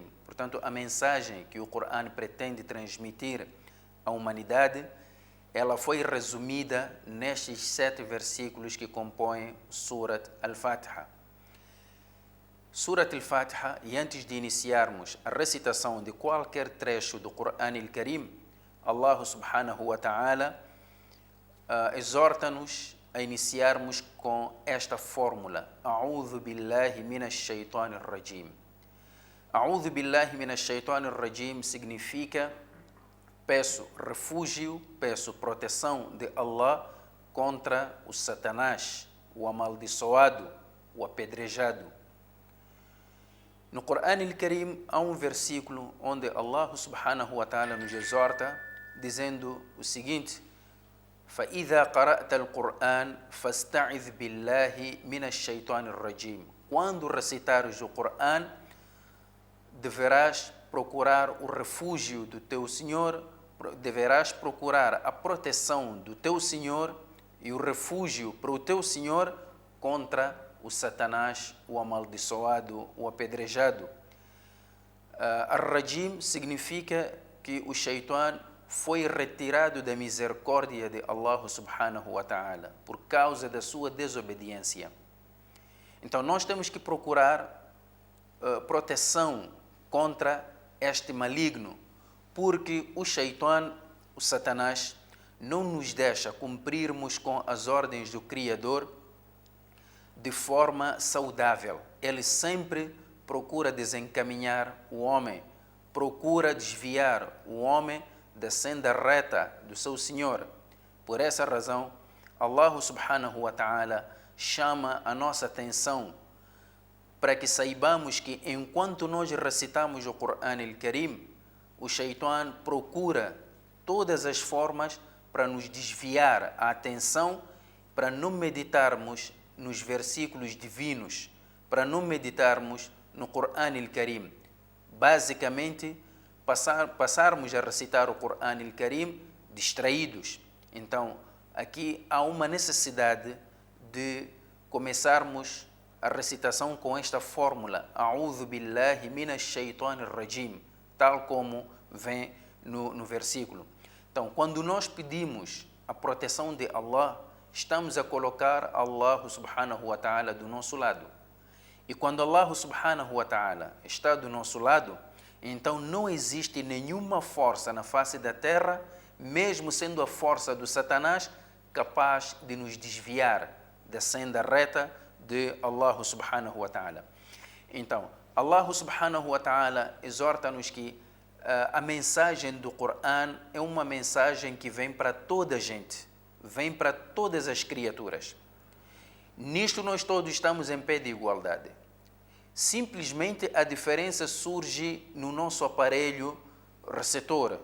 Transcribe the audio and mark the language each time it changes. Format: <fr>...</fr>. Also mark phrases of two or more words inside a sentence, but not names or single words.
<pt>Portanto, a mensagem que o Coran pretende transmitir à humanidade, ela foi resumida nestes 7 versículos que compõem Surat Al-Fatiha. Surat Al-Fatiha, e antes de iniciarmos a recitação de qualquer trecho do Coran Al-Karim, Allah</pt> <ar>سبحانه وتعالى</ar> <pt>exorta-nos a iniciarmos com esta fórmula:</pt> <ar>أعوذ بالله من الشيطان الرجيم. أعوذ بالله من الشيطان الرجيم</ar> <pt>significa peço refúgio, peço proteção de Allah contra o Satanás, o amaldiçoado, o apedrejado. No Coran Al-Karim há um versículo onde Allah</pt> <ar>سبحانه وتعالى</ar> <pt>nos exorta dizendo o seguinte:</pt> <ar>فَإِذَا قَرَأْتَ الْقُرْآنَ فَاسْتَعِذْ بِاللَّهِ مِنَ الشَّيْطَانِ الرَّجِيمِ.</ar> <pt>Quando recitares o Coran, deverás procurar o refúgio do teu Senhor, deverás procurar a proteção do teu Senhor e o refúgio para o teu Senhor contra o Satanás, o amaldiçoado, o apedrejado. Ar-Rajim significa que o Shaitan foi retirado da misericórdia de Allah</pt> <ar>سبحانه وتعالى</ar> <pt>por causa da sua desobediência. Então nós temos que procurar proteção contra este maligno, porque o Shaitan, o Satanás, não nos deixa cumprirmos com as ordens do Criador de forma saudável. Ele sempre procura desencaminhar o homem, procura desviar o homem da senda reta do seu Senhor. Por essa razão, Allah</pt> <ar>سبحانه وتعالى</ar> <pt>chama a nossa atenção para que saibamos que enquanto nós recitamos o Coran Al-Karim, o Shaitan procura todas as formas para nos desviar a atenção, para não meditarmos nos versículos divinos, para não meditarmos no Coran Al-Karim. Basicamente, passarmos a recitar o Coran Al-Karim distraídos. Então, aqui há uma necessidade de começarmos a recitação com esta fórmula:</pt> <ar>أعوذ بالله من الشيطان الرجيم,</ar> <pt>tal como vem no versículo. Então, quando nós pedimos a proteção de Allah, estamos a colocar Allah</pt> <ar>سبحانه وتعالى</ar> <pt>do nosso lado. E quando Allah</pt> <ar>سبحانه وتعالى</ar> <pt>está do nosso lado, então não existe nenhuma força na face da terra, mesmo sendo a força do Satanás, capaz de nos desviar da senda reta de Allah</pt> <ar>سبحانه وتعالى.</ar> <pt>Então, Allah</pt> <ar>سبحانه وتعالى</ar> <pt>exorta-nos que a mensagem do Coran é uma mensagem que vem para toda a gente, vem para todas as criaturas. Nisto nós todos estamos em pé de igualdade. Simplesmente a diferença surge no nosso aparelho receptor.</pt>